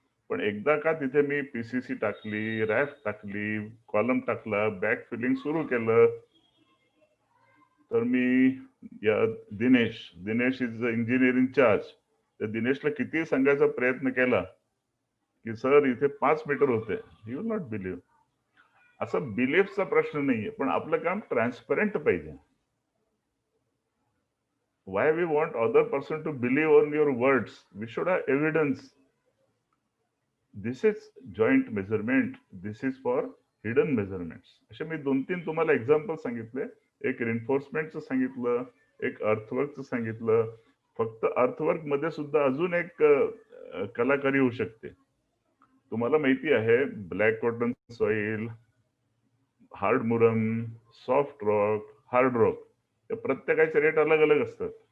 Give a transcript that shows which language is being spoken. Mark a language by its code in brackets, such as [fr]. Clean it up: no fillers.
[mr] पण एकदा का तिथे मी पीसीसी टाकली, रॅफ टाकली, कॉलम टाकला, बॅक फिलिंग सुरू केलं, तर मी या दिनेश इज इंजिनिअरिंग चार्ज, त्या दिनेशला किती सांगायचा प्रयत्न केला की सर इथे 5 मीटर होते, [en] He will not believe. [mr] असं बिलीफचा प्रश्न नाहीये, पण आपलं काम ट्रान्सपरंट पाहिजे. [en] Why we want other person to believe on your words? We should have evidence. This is joint measurement. This is for hidden measurements. [mr] असे मी 2-3 तुम्हाला एक्झाम्पल सांगितले. एक रिन्फोर्समेंटचं सांगितलं, एक अर्थवर्कचं सांगितलं. फक्त अर्थवर्क मध्ये सुद्धा अजून एक कलाकारी होऊ शकते. तुम्हाला माहिती आहे black cotton soil, hard मुरम, soft rock, hard rock, या प्रत्येकाचे रेट अलग अलग असतात.